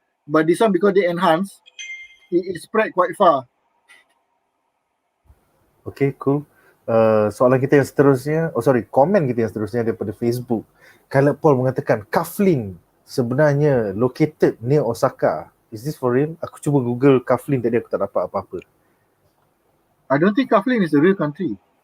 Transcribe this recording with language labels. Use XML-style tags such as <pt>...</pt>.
<en>But this one because they enhance, it spread quite far.</en> <ms>Okay, cool. Soalan kita yang seterusnya, komen kita yang seterusnya daripada Facebook. Khaled Paul mengatakan, KAFLIN sebenarnya</ms> <en>located near Osaka. Is this for real?</en> <ms>Aku cuba Google KAFLIN tadi, aku tak dapat apa-apa.</ms> <en>I don't think KAFLIN is a real country.</en>